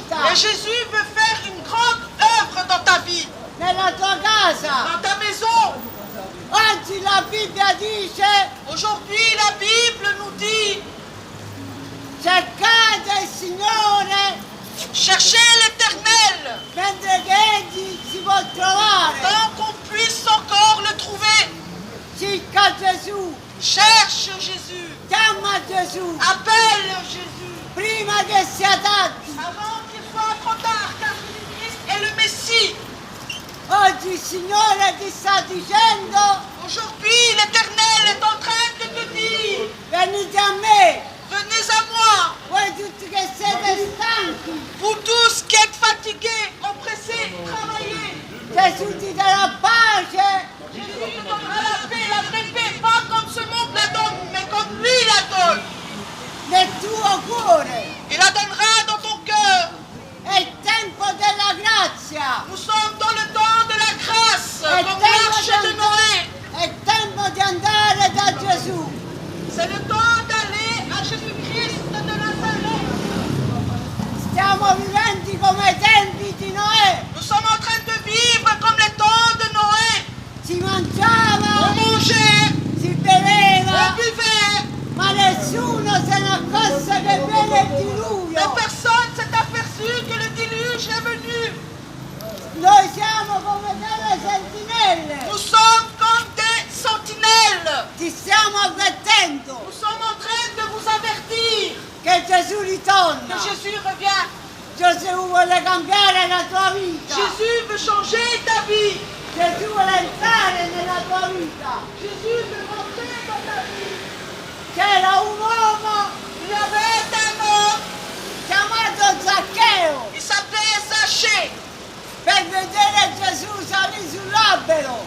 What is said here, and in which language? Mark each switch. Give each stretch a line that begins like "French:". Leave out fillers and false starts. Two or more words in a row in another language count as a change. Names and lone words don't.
French: Et Jésus veut faire une grande œuvre dans ta vie,
Italian: nella tua casa.
French: dans ta maison.
Italian: Oggi la Bibbia dice
French: Aujourd'hui, la Bible nous dit,
Italian: cercate il Signore
French: cherchez l'Éternel,
Italian: mentre che Egli si può trovare.
French: tant qu'on puisse encore le trouver.
Italian: Cerca Gesù,
French: Cherche Jésus,
Italian: chiama Gesù,
French: appelle Jésus,
Italian: prima che sia tardi.
French: avant qu'il soit trop tard, car Jésus-Christ est le Messie.
Italian: Oggi il Signore ti sta dicendo
French: Aujourd'hui, l'Éternel est en train de te dire,
Italian: venite a me,
French: venez à moi,
Italian: voi tutti che siete stanchi.
French: vous tous qui êtes fatigués, oppressés, travaillés.
Italian: Gesù ti darà pace
French: Jésus te donnera la paix, la vraie paix, pas comme ce monde la donne, mais comme lui la donne.
Italian: nel tuo cuore.
French: Il la donnera dans ton cœur.
Italian: È il tempo della grazia.
French: Nous sommes dans le temps de la grâce,
Italian: È il
French: comme
Italian: tempo
French: l'arche de Noé.
Italian: è il tempo di andare da Gesù.
French: C'est le temps d'aller à Jésus-Christ de Nazareth.
Italian: Stiamo vivendo come ai tempi di Noè.
French: Nous sommes en train de vivre comme les temps de Noé.
Italian: Si
French: On
Italian: mangiava,
French: mangeait,
Italian: si
French: on
Italian: beveva,
French: buvait.
Italian: ma nessuno se ne accorse che viene il
French: Mais
Italian: diluvio.
French: personne s'est aperçu que le déluge est venu.
Italian: Noi siamo come delle sentinelle.
French: Nous sommes comme des sentinelles.
Italian: Ti stiamo avvertendo
French: Nous sommes en train de vous avertir
Italian: che Gesù
French: que
Italian: ritorna.
French: Jésus revient.
Italian: Gesù vuole cambiare la tua vita.
French: Jésus veut changer ta vie.
Italian: Gesù vuole entrare nella tua vita.
French: Jésus veut rentrer dans ta vie.
Italian: C'era un uomo
French: Il y avait un homme,
Italian: chiamato Zaccheo.
French: il s'appelait Zachée.
Italian: Per vedere Gesù salì sull'albero.